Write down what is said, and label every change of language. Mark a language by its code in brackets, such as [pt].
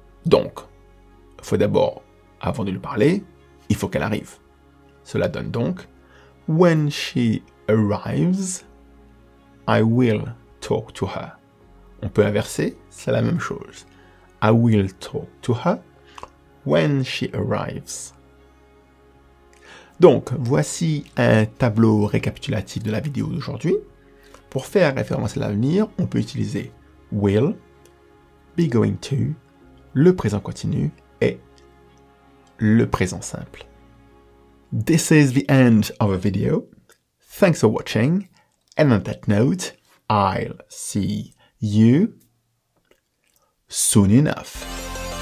[fr] Donc, il faut d'abord, avant de lui parler, il faut qu'elle arrive. Cela donne donc [en] when she arrives, I will talk to her. [fr] On peut inverser, c'est la même chose. [en] I will talk to her when she arrives. [fr] Donc, voici un tableau récapitulatif de la vidéo d'aujourd'hui. Pour faire référence à l'avenir, on peut utiliser will, be going to, le présent continu et le présent simple. [en] This is the end of the video. Thanks for watching. And on that note, I'll see you soon enough.